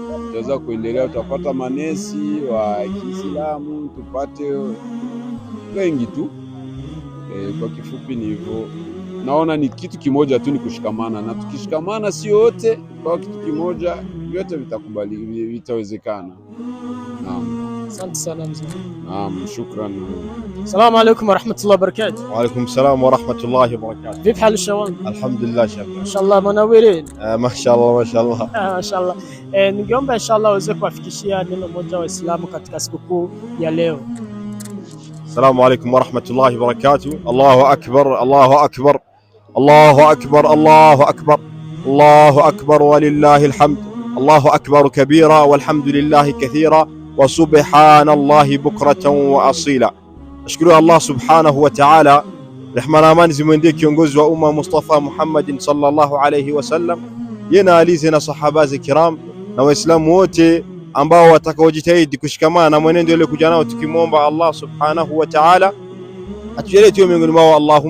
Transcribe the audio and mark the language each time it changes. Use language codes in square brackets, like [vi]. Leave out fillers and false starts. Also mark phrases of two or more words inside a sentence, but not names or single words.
[sw] Tutaweza kuendelea, tutapata manesi wa Kiislamu, tupate wengi tu. Kwa kifupi ni hivyo. Naona ni kitu kimoja tu, ni kushikamana, na tukishikamana sio wote kwa kitu kimoja, vyote vitakubali, vitawezekana. Naam. Asante sana mzee. Naam, shukran. [ar] السلام عليكم ورحمة الله وبركاته. وعليكم السلام ورحمة الله وبركاته. [sw] Vipi hali shawani? Alhamdulillah shekh. Mashallah, munawirin. Mashallah, mashallah. Mashallah. Ningeomba inshallah uweze kuwafikishia neno moja Waislamu katika sikukuu ya leo. [ar] السلام عليكم ورحمة الله وبركاته. الله أكبر الله أكبر الله أكبر الله أكبر الله أكبر ولله الحمد. الله أكبر كبيرا والحمد لله كثيرا وسبحان الله بكرة وأصيلا. [sw] Nashukuru Allah [ar] سبحانه وتعالى, [sw] rehma na amani zimwendee kiongozi wa umma Mustafa Muhammadin [ar] صلى الله عليه وسلم, [sw] yena alize na [ar] صحابة كرام [sw] na waislamu wote ambao watakaojitahidi kushikamana na mwenendo ule kuja nao, tukimwomba Allah [ar] سبحانه وتعالى [sw] atujalie tuwe miongoni mwao, [ar] اللهم آمين.